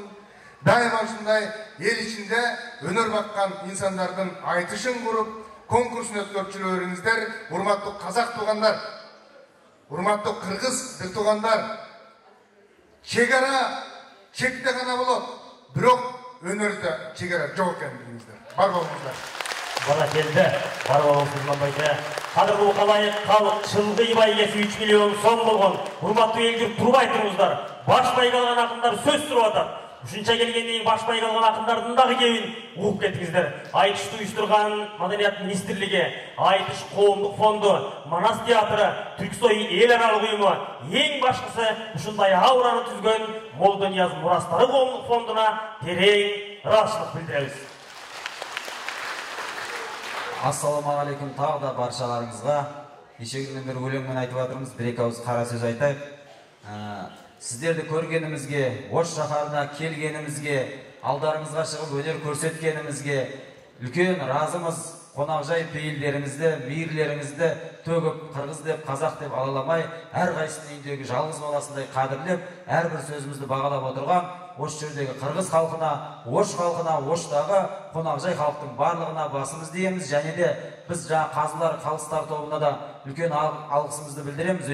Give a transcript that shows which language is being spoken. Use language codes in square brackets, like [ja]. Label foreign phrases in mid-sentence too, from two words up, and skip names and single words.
[ky] Дайыма ушундай эл ичинде өнөр баккан инсандардын айтышын куруп, конкурсын өткөрчүлөрүңүздөр, урматтуу казак туугандар, урматтуу кыргыз туугандар, чегара чекте гана болот, бирок өнөрдө чегара жок экен дейсиздер. Бар болуңуздар. [kk] Бара келді, бар болуңыздан байда. [ky] Кадырлуу калайык калык чылгый байгеси 3 миллион сом болгон. Урматтуу эл журт турбай туруңуздар. Баш байга алган акындар сөз сүрүп атат. Ушунча келгенден кийин баш байга алган акындардын дагы кебин угуп кеттиңиздер. Айтышты уюштурган Маданият министрлиги, Айтыш коомдук фонду, Манас театры, Түрксой эл аралык уюму, эң башкысы ушундай аураны түзгөн Молдонияз мурастары коомдук фондуна терең ыраазычылык билдиребиз. [ar] السلام عليكم, [kk] тағы да баршаларыңызға. Неше күннен бері өлеңмен айтып жатырмыз, бір-екі ауыз қара сөз айтайық. Сіздерді көргенімізге, Ош шаһарына келгенімізге, алдарыңызға шығып өнер көрсеткенімізге үлкен разымыз. Қонақжай пейілдеріңізді, мейірлеріңізді төгіп, қырғыз деп, қазақ деп алаламай, әрқайсының үйіндегі жалғыз баласындай қадірлеп, әрбір сөзімізді бағалап отырған осы жердегі қырғыз халқына, Ош халқына, Оштағы қонақжай халықтың барлығына басымыз дейміз, және де біз жаңа қазылар, қалыстар тобына да үлкен алғысымызды білдіреміз.